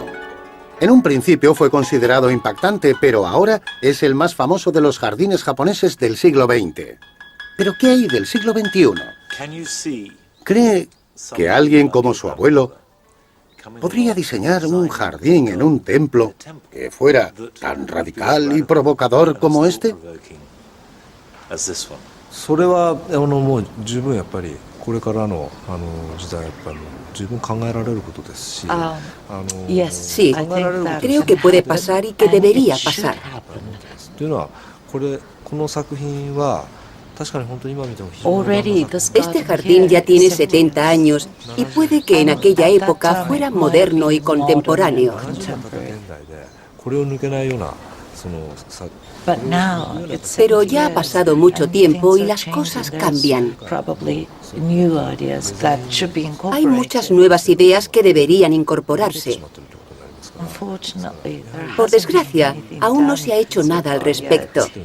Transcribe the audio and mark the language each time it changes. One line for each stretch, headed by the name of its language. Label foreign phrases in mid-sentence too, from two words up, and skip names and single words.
Spanish: En un principio fue considerado impactante, pero ahora es el más famoso de los jardines japoneses del siglo XX. ¿Pero qué hay del siglo XXI? ¿Cree que alguien como su abuelo podría diseñar un jardín en un templo que fuera tan radical y provocador como este?
Japanese: それはもう十分やっぱりこれからの時代やっぱり十分考えられることですし、
Spanish: Sí, creo que puede pasar y que debería pasar.
Japanese: というのはこの作品は確かに本当に今見ても非常に
Spanish: Este jardín ya tiene 70 años y puede que en aquella época fuera moderno y contemporáneo.
Japanese: これを抜けないようなその
Spanish: Pero ya ha pasado mucho tiempo y las cosas cambian. Hay muchas nuevas ideas que deberían incorporarse. Por desgracia, aún no se ha hecho nada al respecto.